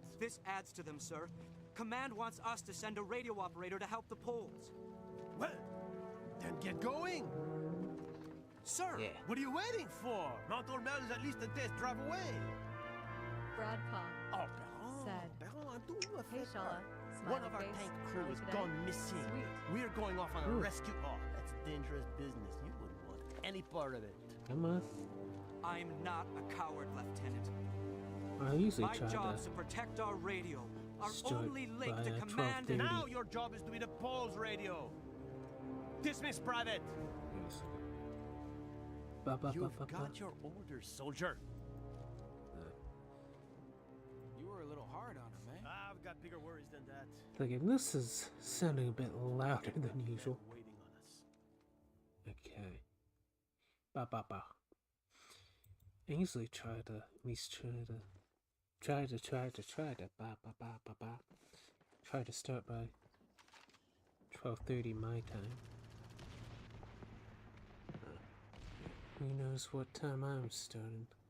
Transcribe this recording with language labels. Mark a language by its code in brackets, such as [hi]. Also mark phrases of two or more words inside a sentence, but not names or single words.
[en] This adds to them, sir. Command wants us to send a radio operator to help the Poles. Well, then get going! Sir! Yeah. What are you waiting for? Mount Ormel is at least a day's drive away. Bradpa Oh, Perron. said, [fr] Perron, un tout à [en] "Hey, [fr] fait. [en] Shala, One smiley of our face, tank how crew are you has today?" gone missing. Sweet. We're going off on a Ooh. rescue. Oh, that's dangerous business. You wouldn't want any part of it. I must. I'm not a coward, Lieutenant. I usually My try job's to. to protect our radio. Our Start only link by to a command 12:30. and... Now your job is to be the Poles radio. Dismiss, Private. Yes. Ba, ba, ba, You've ba, ba. got your orders, soldier. You were a little hard on her, man. I've got bigger worries than that. Thinking this is sounding a bit louder than usual. They're waiting on us. Okay. Ba ba ba. I usually try to ba ba ba ba ba. Try to start by 12:30 my time. Who knows what time I'm starting?